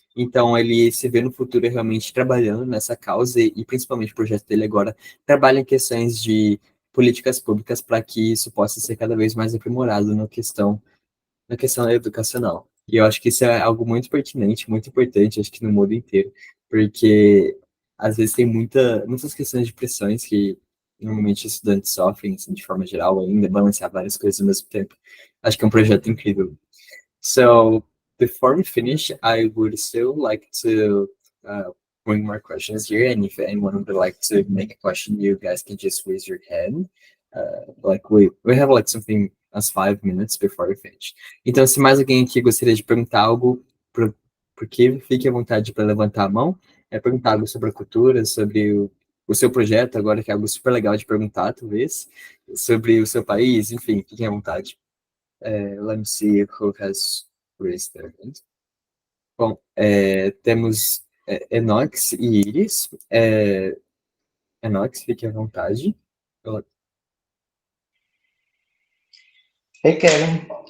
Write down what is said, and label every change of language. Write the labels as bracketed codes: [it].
[pt] Então, ele se vê no futuro realmente trabalhando nessa causa e principalmente o projeto dele agora trabalha em questões de políticas públicas para que isso possa ser cada vez mais aprimorado na questão educacional. E eu acho que isso é algo muito pertinente, muito importante, acho que no mundo inteiro, porque às vezes tem muitas questões de pressões que normalmente estudantes sofrem, assim, de forma geral, ainda balancear várias coisas ao mesmo tempo. Acho que é um projeto incrível. [en] So before we finish, I would still like to bring more questions here, and if anyone would like to make a question, you guys can just raise your hand. Like we have like something as 5 minutes before we finish. [pt] Então, se mais alguém aqui gostaria de perguntar algo, porque fique à vontade para levantar a mão, perguntar algo sobre a cultura, sobre o seu projeto, agora que é algo super legal de perguntar, talvez, sobre o seu país, enfim, fiquem à vontade. [en] Let me see who has raised their hand. [pt] Bom, temos Enox e Iris. Enox, fique à vontade. [en] Hey, Kevin.